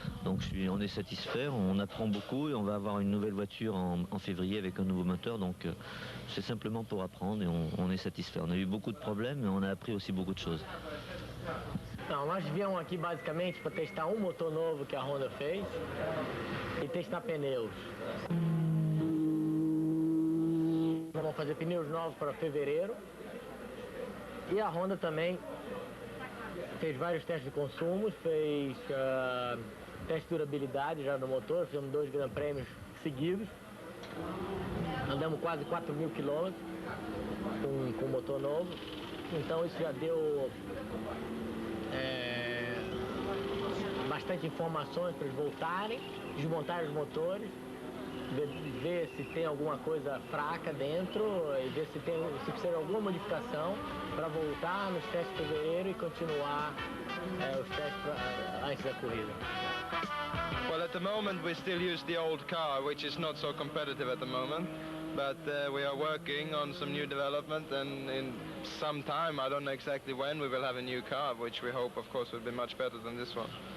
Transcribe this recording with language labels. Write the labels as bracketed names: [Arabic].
[French] Donc on est satisfait, on apprend beaucoup et on va avoir une nouvelle voiture en février avec un nouveau moteur. Donc c'est simplement pour apprendre et on est satisfait. On a eu beaucoup de problèmes mais on a appris aussi beaucoup de choses. [Portuguese] Não, nós viemos aqui basicamente para testar um motor novo que a Honda fez e testar pneus. Vamos fazer pneus novos para fevereiro. E a Honda também fez vários testes de consumo, fez teste de durabilidade já no motor, fizemos 2 Grand Prêmios seguidos. Andamos quase 4.000 quilômetros com o motor novo. Então isso já deu bastante informações para eles voltarem, desmontar os motores, ver se tem alguma coisa fraca dentro e ver se precisa de alguma modificação para voltar nos testes de fevereiro e continuar os testes antes da corrida. [English] Well, at the moment we still use the old car, which is not so competitive at the moment. But we are working on some new development, and in some time, I don't know exactly when, we will have a new car, which we hope, of course, will be much better than this one.